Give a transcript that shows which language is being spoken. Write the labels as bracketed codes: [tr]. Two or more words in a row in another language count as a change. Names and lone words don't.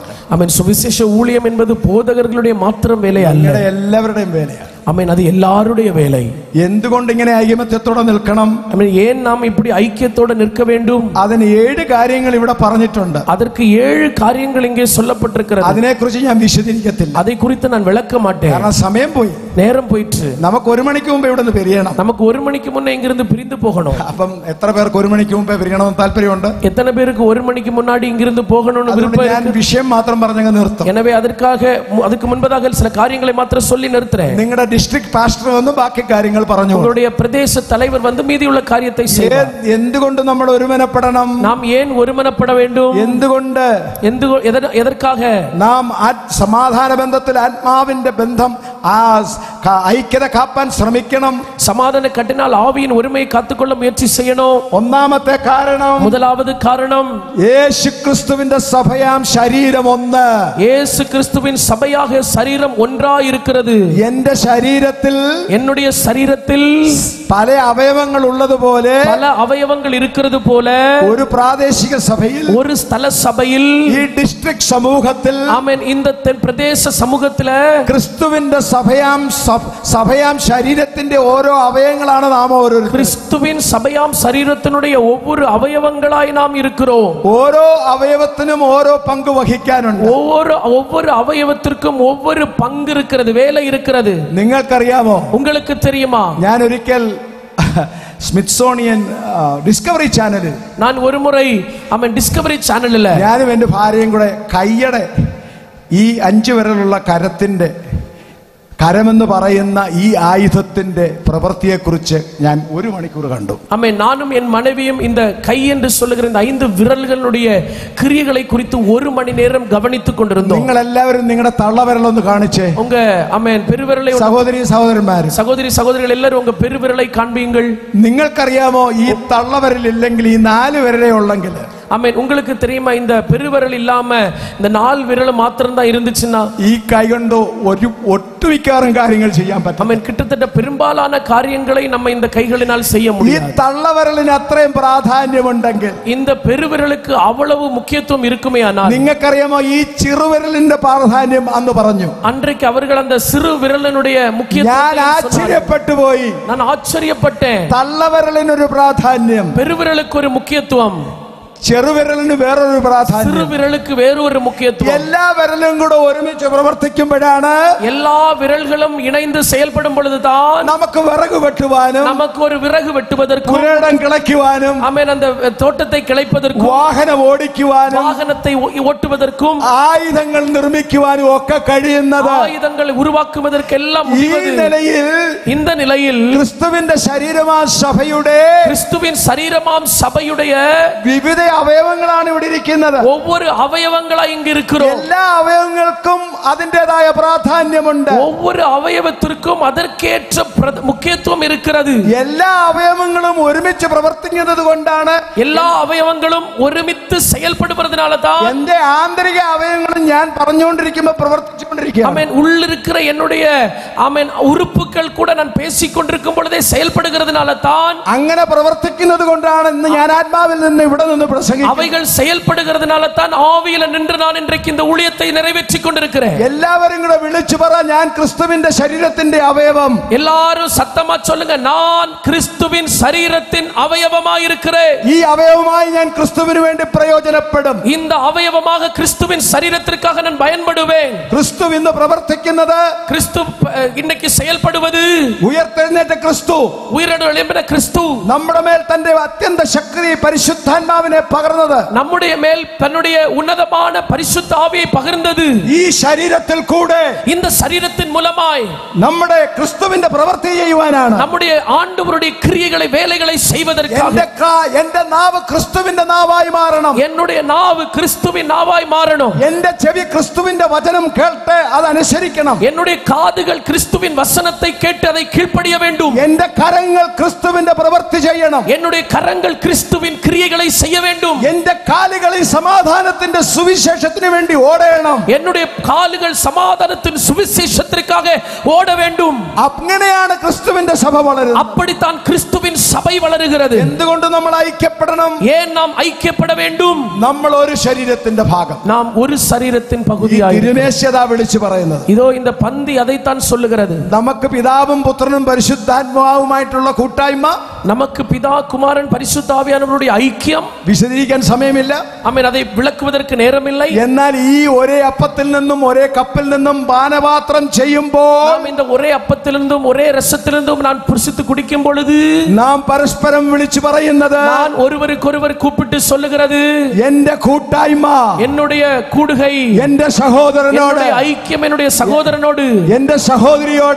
[ta] ஆமென். சுவிசேஷ ஊழியம் என்பது போதகர்களுடைய மாத்திரம் வேலை அல்ல, [ml] എല്ലാവരുടെയും വേലയാണ്. [ta] ஆமென். அது எல்லாருடைய வேலை. [ml] എന്തുകൊണ്ട് ഇങ്ങനെ ഐകമത്യത്തോടെ നിൽക്കണം? [ta] ஆமென். ஏன் நாம் இப்படி ஐக்கியத்தோட நிற்க வேண்டும்? [ml] അതിന് 7 കാര്യങ്ങൾ ഇവിടെ പറഞ്ഞിട്ടുണ്ട്. [ta] அதற்கு 7 காரியங்கள் இங்கே சொல்லப்பட்டிருக்கிறது. [ml] അതിനെക്കുറിച്ച് ഞാൻ വിശദീകരിക്കത്തില്ല, [ta] அதை குறித்து நான் விளக்க மாட்டேன், [ml] കാരണം സമയം പോയി. [ta] நேரம் போயிற்று. [ml] നമുക്ക് 1 മണിക്ക് മുമ്പേ ഇവിടെ നിന്ന് പിരിയണം. [ta] நமக்கு 1 மணிக்கு முன்னே இங்கிருந்து பிரிந்து போகணும். [ml] അപ്പം എത്ര പേർക്ക് 1 മണിക്ക് മുമ്പേ പിരിയണമെന്ന് താല്പര്യമുണ്ട്? [ta] எத்தனை பேருக்கு 1 மணிக்கு முன்னாடி இங்கிருந்து போகணும்னு விருப்பம் [ml] ഞാൻ [ta] இருக்கு? [ml] വിഷയം മാത്രം പറഞ്ഞങ്ങ് നിർത്തും. [ta] எனவே அதுக்கு முன்பதாக சில காரியங்களை மாத்திரம் சொல்லி நிறுத்துறேன். [ml] നിങ്ങളുടെ ഡിസ്ട്രിക്ട് പാസ്റ്റർ വന്ന് ബാക്കി കാര്യങ്ങൾ പറഞ്ഞു. [ta] உங்களுடைய பிரதேச தலைவர் வந்து மீதியுள்ள காரியத்தை செய்வார். [ml] എന്തുകൊണ്ട് നമ്മൾ ഒരുമനപ്പെടണം? [ta] நாம் ஏன் ஒருமனப்பட வேண்டும்? [ml] എന്തുകൊണ്ട്? [ta] எதற்காக? [ml] നാം സമാധാന ബന്ധത്തിൽ ആത്മാവിന്റെ ബന്ധം ഐക്യത കാപ്പാൻ ശ്രമിക്കണം. [ta] சமாதான கட்டினால் ஆவியின் ஒருமையை காத்துக்கொள்ள முயற்சி செய்யணும். [ml] ഒന്നാമത്തെ കാരണം, [ta] முதலாவது காரணம், [ml] യേശു ക്രിസ്തുവിന്റെ സഭയാം ശരീരം ഒന്ന്. [ta] இயேசு கிறிஸ்துவின் சபையாக சரீரம் ஒன்றாய் இருக்கிறது. [ml] എന്റെ ശരീരത്തിൽ, [ta] என்னுடைய சரீரத்தில் [ml] പല അവയവങ്ങൾ ഉള്ളതുപോലെ, [ta] பல அவயவங்கள் இருக்கிறது போல [ml] ഒരു പ്രാദേശിക സഭയിൽ, [ta] ஒரு ஸ்தல சபையில், [ml] ഈ ഡിസ്ട്രിക്ട് സമൂഹത്തിൽ, [ta] ஆமென், இந்த பிரதேச சமூகத்துல [ml] ക്രിസ്തുവിന്റെ സഭയാം ശരീരത്തിന്റെ ഓരോ അവയവങ്ങളാണ് നാം ഓരോരുത്തരും. [ta] கிறிஸ்துவின் சபையாம் சரீரத்தினுடைய ஒவ்வொரு அவயவங்களாய் நாம் இருக்கிறோம். [ml] ഓരോ അവയവത്തിനും ഓരോ പങ്ക് വഹിക്കാനുണ്ട്. [ta] ஒவ்வொரு அவயவத்திற்கும் ஒவ்வொரு பங்கு இருக்கிறது, வேலை இருக்கிறது. [ml] നിങ്ങൾക്കറിയാമോ? [ta] உங்களுக்கு தெரியுமா? [ml] ഞാൻ ഒരിക്കൽ സ്മിത്സോണിയൻ ഡിസ്കവറി ചാനലിൽ, [ta] நான் ஒரு முறை டிஸ்கவரி சேனல்ல [ml] ഞാനും എന്റെ ഭാര്യയും കൂടെ കയ്യടെ ഈ 5 വിരലുള്ള കരത്തിന്റെ, കരമെന്ന് പറയുന്ന ഈ ആയുധത്തിന്റെ പ്രവൃത്തിയെക്കുറിച്ച് ഞാൻ 1 മണിക്കൂർ കണ്ടു. [ta] ஆமென். நானும் என் மனைவியும் இந்த கை என்று சொல்லுகிற இந்த 5 விரல்களுடைய கிரியைகளை குறித்து 1 மணி நேரம் கவனித்துக் கொண்டிருந்தோம். [ml] നിങ്ങൾ എല്ലാവരും നിങ്ങളുടെ തള്ളവിരലൊന്ന് കാണിച്ചേ. [ta] உங்க ஆமென் பெருவிரலை, [ml] സഹോദരി സഹോദരന്മാര്, [ta] சகோதரிகள் எல்லாரும் உங்க பெருவிரலை காண்பீங்கள். [ml] നിങ്ങൾക്കറിയാമോ ഈ തള്ളവിരലില്ലെങ്കിൽ, ഈ 4 വിരലേ ഉള്ളെങ്കിൽ, [ta] ஆமென், உங்களுக்கு தெரியுமா இந்த பெருவிரல் இல்லாம இந்த 4 விரல் மாத்திரம் தான் இருந்துச்சுன்னா [ml] ഈ കൈ കൊണ്ട് ഒട്ടുമിക്കാറും കാര്യങ്ങൾ ചെയ്യാൻ പറ്റും. [ta] ஆமென், கிட்டத்தட்ட பெரும்பாலான காரியங்களை நம்ம இந்த கைகளினால் செய்ய [ml] ഈ [ta] முடியும். [ml] തള്ളവിരലിന് അത്രയും പ്രാധാന്യമുണ്ടെങ്കിൽ, [ta] இந்த பெருவிரலுக்கு அவ்வளவு முக்கியத்துவம் இருக்குமே ஆனால், [ml] നിങ്ങൾക്കറിയാമോ ഈ ചെറുവിരലിന്റെ പ്രാധാന്യം അന്ന് പറഞ്ഞു. [ta] அன்றைக்கு அவர்கள் அந்த சிறு விரலினுடைய [ml] ഞാൻ [ta] முக்கியத்துவம் [ml] ആശ്ചര്യപ്പെട്ടു പോയി. [ta] நான் ஆச்சரியப்பட்டேன். [ml] തള്ളവിരലിനൊരു പ്രാധാന്യം, [ta] பெருவிரலுக்கு ஒரு முக்கியத்துவம், [ml] ചെറുവിരലിന് വേറൊരു പ്രാധാന്യം, [ta] சிறு விரலுக்கு வேறு ஒரு முக்கியத்துவம். [ml] എല്ലാ വിരലും കൂടെ ഒരുമിച്ച് പ്രവർത്തിക്കുമ്പോഴാണ് [ta] எல்லா விரல்களும் இணைந்து செயல்படும் பொழுதுதான் [ml] നമുക്ക് വിറക് വെട്ടുവാനും, [ta] நமக்கு ஒரு விறகு வெட்டுவதற்கும், [ml] പുരയിടം കിളയ്ക്കുവാനും, [ta] ஆமென், அந்த தோட்டத்தை கிளைப்பதற்கும், [ml] വാഹനം ഓടിക്കുവാനും, [ta] வாகனத்தை ஓட்டுவதற்கும், [ml] ആയുധങ്ങൾ നിർമ്മിക്കുവാനും ഒക്കെ കഴിയുന്നത്. [ta] ஆயுதங்களை உருவாக்குவதற்கெல்லாம் [ml] ഈ [ta] முடிவது. [ml] നിലയിൽ [ta] இந்த நிலையில் [ml] ക്രിസ്തുവിന്റെ ശരീരമാ സഭയുടെ, [ta] கிறிஸ்துவின் சரீரமாம் சபையுடைய [ml] വിവിധ അവയവങ്ങളാണ് ഇവിടെ ഇരിക്കുന്നത്. [ta] ஒவ்வொரு அவயவங்களாய் இங்கு இருக்கிறோம். [ml] എല്ലാ അവയവങ്ങൾക്കും അതിൻ്റെതായ പ്രാധാന്യമുണ്ട്. [ta] ஒவ்வொரு அவயவத்திற்கும் அதற்கேற்ற முக்கியத்துவம் இருக்கிறது. [ml] എല്ലാ അവയവങ്ങളും ഒരുമിച്ച് പ്രവർത്തിക്കുന്നത് കൊണ്ടാണ്, [ta] எல்லா அவயவங்களும் ஒருமித்து செயல்படுவதனால தான் [ml] എന്റെ ആന്തരിക അവയവങ്ങളും ഞാൻ പറഞ്ഞുകൊണ്ടിരിക്കുമ്പോൾ പ്രവർത്തിച്ചുകൊണ്ടിരിക്കുക. [ta] ஆமென், உள்ளிருக்கிற என்னுடைய ஆமென் உறுப்புகள் கூட நான் பேசிக்கொண்டிருக்கும் பொழுதே செயல்படுகிறதுனால தான், [ml] അങ്ങനെ പ്രവർത്തിക്കുന്നത് കൊണ്ടാണ് ഇന്ന് ഞാൻ ആത്മാവിൽ നിന്ന് ഇവിടെ നിന്ന് പ്രസംഗിക്കുന്നത്. [ta] அவைகள் செயல்படுகிறதுனால தான் ஆவியில நின்று நான் இன்றைக்கு இந்த ஊழியத்தை நிறைவேற்றிக் கொண்டிருக்கிறேன். [ml] എല്ലാവരും കൂടെ വിളിച്ചു പറ, ഞാൻ ക്രിസ്തുവിന്റെ ശരീരത്തിന്റെ അവയവം. [ta] எல்லாரும் சத்தமா சொல்லுங்க, நான் கிறிஸ்துவின் சரீரத்தின் அவயவமாய் இருக்கிறேன். [ml] ഈ അവയവമായി ഞാൻ ക്രിസ്തുവിന് വേണ്ടി പ്രയോജനപ്പെടും. [ta] இந்த அவயவமாக கிறிஸ்துவின் சரீரத்திற்காக நான் பயன்படுவேன். [ml] ക്രിസ്തു ഇന്ന് പ്രവർത്തിക്കുന്നത്, [ta] கிறிஸ்து இன்னைக்கு செயல்படுவது, [ml] ഉയർത്തെഴുന്നേറ്റ ക്രിസ്തു [ta] உயிரோடு எழும்பின கிறிஸ்து [ml] നമ്മുടെ മേൽ തന്റെ അത്യന്ത ശക്തി പരിശുദ്ധാത്മാവിനെ പകർന്നത്, നമ്മുടെ മേൽ [ta] തன்னுடைய ഉന്നതமான பரிசுத்த ஆவியை பகிர்ந்தது. [ml] ഈ ശരീരത്തിൽ കൂടെ [ta] இந்த சரீரத்தின் மூலமாய் [ml] നമ്മുടെ ക്രിസ്തുവിന്റെ പ്രവൃത്തി ചെയ്യുവാനാണ്. [ta] நம்முடைய ஆண்டவருடைய கிரியைகளை வேலைகளை செய்வதற்காக [ml] എന്റെ നാവ് ക്രിസ്തുവിന്റെ നാവായി മാറണം. [ta] என்னுடைய நாவு கிறிஸ்துவின் நாவாய் மாறணும். [ml] എന്റെ ചെവി ക്രിസ്തുവിന്റെ വചനം കേട്ട് അതനുസരിക്കണം. [ta] என்னுடைய காதுகள் கிறிஸ்துவின் வசனத்தை கேட்டு அதை கீழ்ப்படிய வேண்டும். [ml] എന്റെ കരങ്ങൾ ക്രിസ്തുവിന്റെ പ്രവൃത്തി ചെയ്യണം. [ta] என்னுடைய கரங்கள் கிறிஸ்துவின் கிரியைகளை செய்ய வேண்டும். [ml] എന്റെ കാലുകളിൽ സമാധാനത്തിന്റെ സുവിശേഷത്തിന് വേണ്ടി ഓടണം. [ta] என்னுடைய கால்கள் சமாதானத்தின் சுவிசேஷத்திற்காக ஓட வேண்டும். [ml] അങ്ങനെയാണ് ക്രിസ്തുവിന്റെ സഭ വളരുന്നത്. [ta] அப்படித்தான் கிறிஸ்துவின் சபை வளருகிறது. [ml] എന്തുകൊണ്ട് നമ്മൾ ഐക്യപ്പെടണം? [ta] ஏன் நாம் ஐக்கியப்பட வேண்டும்? [ml] നമ്മൾ ഒരു ശരീരത്തിന്റെ ഭാഗം, [ta] நாம் ஒரு சரீரத்தின் பகுதியாய். [ml] തിരുമേശത വിളിച്ചു പറയുന്നത് [ta] இதோ இந்த பந்தி அதைத்தான் சொல்லுகிறது. [ml] നമുക്ക് പിതാവും പുത്രനും പരിശുദ്ധാത്മാവുമായിട്ടുള്ള കൂട്ടായ്മ, [ta] நமக்கு பிதா குமாரன் பரிசுத்த ஆவியானவருடைய ஐக்கியம் [ml] വിശദീകരിക്കാൻ സമയമില്ല. [ta] ஆமென். அதை விளக்குவதற்கு நேரமில்லை. [ml] എന്നാൽ ഈ ഒരേ അപ്പത്തിൽ നിന്നും ഒരേ കപ്പിൽ നിന്നും പാനപാത്രം ചെയ്യുമ്പോൾ [ta] நாம் இந்த ஒரே அப்பத்திலிருந்தும் ஒரே ரசத்திலிருந்தும் நான் புசித்து குடிக்கும் பொழுது [ml] നാം പരസ്പരം വിളിച്ചു പറയുന്നത്, [ta] நான் ஒருவருக்கொருவர் கூப்பிட்டு சொல்லுகிறது, [ml] എന്റെ കൂട്ടായ്മ, [ta] என்னுடைய கூடுகை, [ml] എന്റെ സഹോദരനോട്, [ta] என்னுடைய ஐக்கியம், என்னுடைய சகோதரனோடு, [ml] എന്റെ സഹോദരിയോട്,